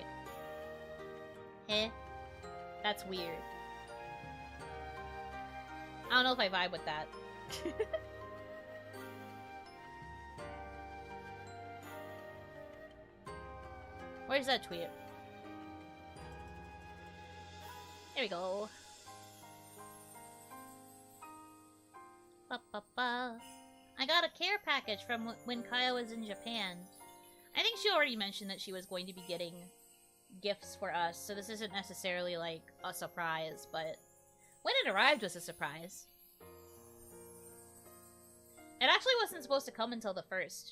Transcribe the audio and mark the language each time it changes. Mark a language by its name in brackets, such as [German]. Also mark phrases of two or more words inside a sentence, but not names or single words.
[English] Eh? That's weird. I don't know if I vibe with that. Where's that tweet? There we go. Ba-ba-ba. I got a care package from when Kaya was in Japan. I think she already mentioned that she was going to be getting gifts for us, so this isn't necessarily like a surprise, but when it arrived was a surprise. It actually wasn't supposed to come until the 1st.